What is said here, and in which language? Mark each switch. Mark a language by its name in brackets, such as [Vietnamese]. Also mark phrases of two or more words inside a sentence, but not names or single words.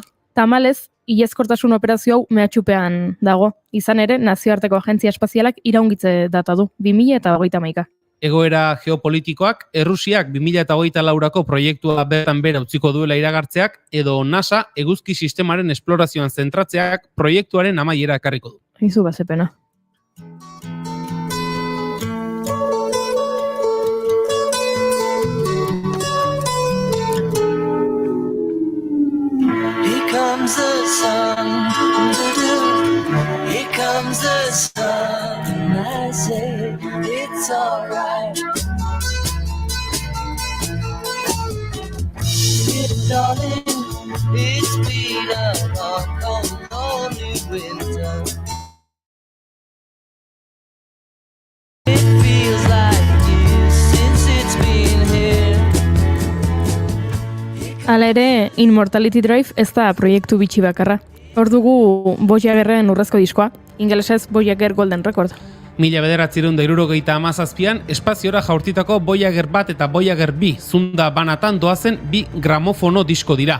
[Basque] Tamalez, ilezkortasun operazio hau mehatxupean dago, izan ere nazioarteko agentzia espazialak iraungitze data du, 2021. Egoera geopolitikoak, Errusiak 2024ko proiektua bertan bera utziko duela iragartzeak, edo NASA eguzki sistemaren esplorazioan zentratzeak proiektuaren amaiera ekarriko du. Izu bazepena. [English] Here comes the sun, here comes the sun, I say it's alright. Darling, it's been a long, lonely winter. It feels like years since it's been here. [Basque] Hala ere, Immortality Drive ez da proiektu bitxi bakarra. Hor dugu Voyagerren urrezko diskoa, ingelesez Voyager Golden Record. 1977an espaziora jaurtitako Voyager 1 eta Voyager 2 zunda banatan doazen 2 gramofono disko dira.